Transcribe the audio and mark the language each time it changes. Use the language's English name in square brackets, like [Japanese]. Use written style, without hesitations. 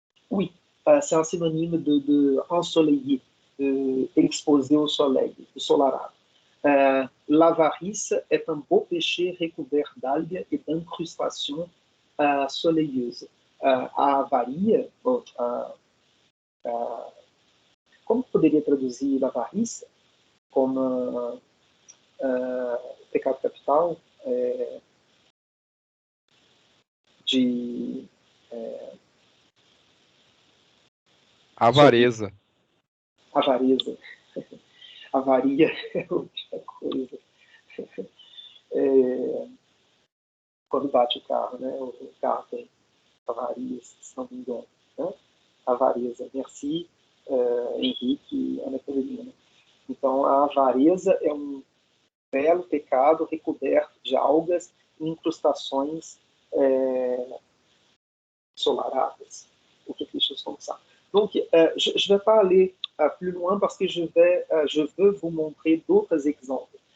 [French] Oui, c'est un synonyme de ensoleillé, exposé au soleil, ensolarado. L'avarice est un beau péché recouvert d'algues et d'incrustations soleilleuses. [Portuguese] A avaria, como poderia traduzir avarice? Como pecado capital, de Avareza. Avareza. Avaria é outra coisa. Quando bate o carro, né? O carro tem avaria, se não me engano. Né? Avareza. Merci, Henrique e Ana Carolina. Então, a avareza é um belo pecado recoberto de algas e incrustações solaradas, ou [French] quelque chose comme ça. Donc, je ne vais pas aller plus loin parce que je veux vous montrer d'autres exemples.